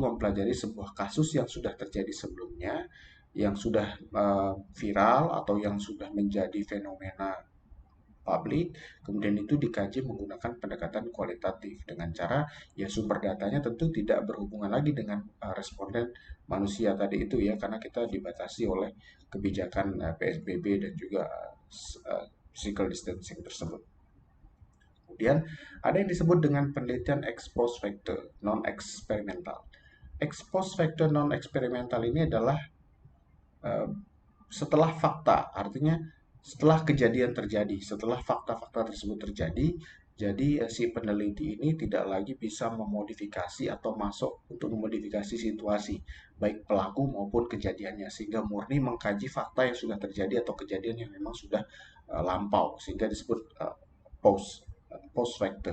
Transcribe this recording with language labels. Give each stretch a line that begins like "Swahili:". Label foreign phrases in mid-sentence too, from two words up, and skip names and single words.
Indonesian: mempelajari sebuah kasus yang sudah terjadi sebelumnya, yang sudah viral atau yang sudah menjadi fenomena publik, kemudian itu dikaji menggunakan pendekatan kualitatif dengan cara ya sumber datanya tentu tidak berhubungan lagi dengan responden manusia tadi itu ya karena kita dibatasi oleh kebijakan PSBB dan juga
English: physical distancing
Indonesian: tersebut. Kemudian ada yang disebut dengan penelitian
Latin: ex post facto
Indonesian: non eksperimental.
Latin: Ex post facto
Indonesian: non eksperimental ini adalah eh, setelah fakta, artinya setelah kejadian terjadi, setelah fakta-fakta tersebut terjadi, jadi si peneliti ini tidak lagi bisa memodifikasi atau masuk untuk memodifikasi situasi, baik pelaku maupun kejadiannya, sehingga murni mengkaji fakta yang sudah terjadi atau kejadian yang memang sudah lampau, sehingga disebut
Latin: post factor.